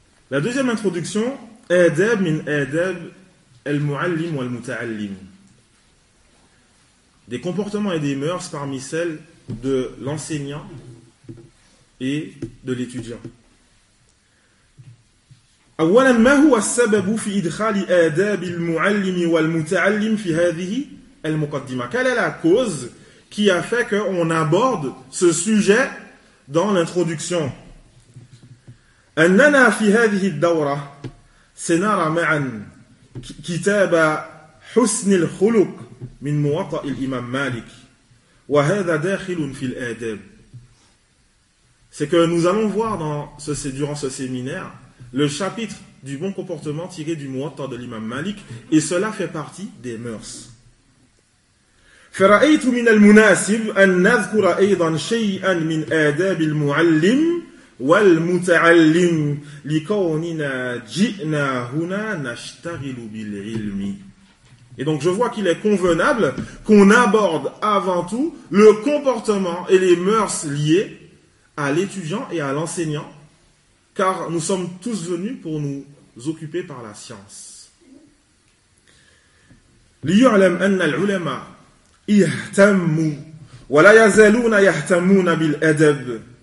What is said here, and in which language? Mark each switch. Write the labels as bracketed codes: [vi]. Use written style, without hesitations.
[fr] La deuxième introduction, [ar] آداب من آداب المعلم والمتعلم. [fr] Des comportements et des mœurs parmi celles de l'enseignant et de l'étudiant. [ar] أولا ما هو السبب في إدخال آداب المعلم والمتعلم في هذه المقدمة؟ [fr] Quelle est la cause qui a fait qu'on aborde ce sujet dans l'introduction? [ar] أننا في هذه الدورة سنرى معا كتاب حسن الخلق من موطأ الإمام مالك وهذا داخل في الآداب. [fr] C'est que nous allons voir durant ce séminaire le chapitre du bon comportement tiré du Muwatta de l'Imam Malik, et cela fait partie des mœurs. [ar] فرأيت من المناسب أن نذكر أيضا شيئا من آداب المعلم والمتعلم لكوننا جئنا هنا نشتغل بالعلم. [fr] Et donc je vois qu'il est convenable qu'on aborde avant tout le comportement et les mœurs liées à l'étudiant et à l'enseignant, car nous sommes tous venus pour nous occuper par la science. [ar] ليعلم أن العلماء يهتموا ولا يزالون يهتمون بالأدب.